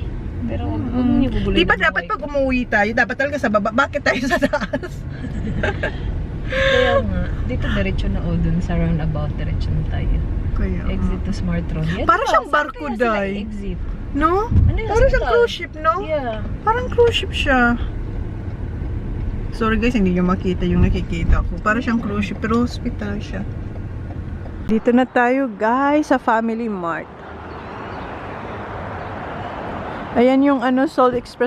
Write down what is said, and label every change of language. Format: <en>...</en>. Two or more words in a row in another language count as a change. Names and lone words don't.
<tl>Pero huwag niyo bubulin. Di ba dapat pag umuwi tayo, dapat talaga sa baba? Bakit tayo sa taas? Kaya nga. Dito diretso na o dun sa roundabout. Diretso na tayo. Kaya</tl> <en>Exit to Smart Road. Yan,</en> <tl>para diba? siyang Saan barko, kaya sila Day. exit? No? Ano yun? Parang siyang Hospital?</tl> <en>cruise ship, no?</en> <tl>Yeah. Parang</tl> <en>cruise ship</en> <tl>siya.</tl> <en>Sorry guys,</en> <tl>hindi nyo makita yung nakikita ko. Parang siyang</tl> <en>cruise ship,</en> <tl>pero hospital siya. Dito na tayo guys sa Family Mart. Ayan yung Salt Express.</tl>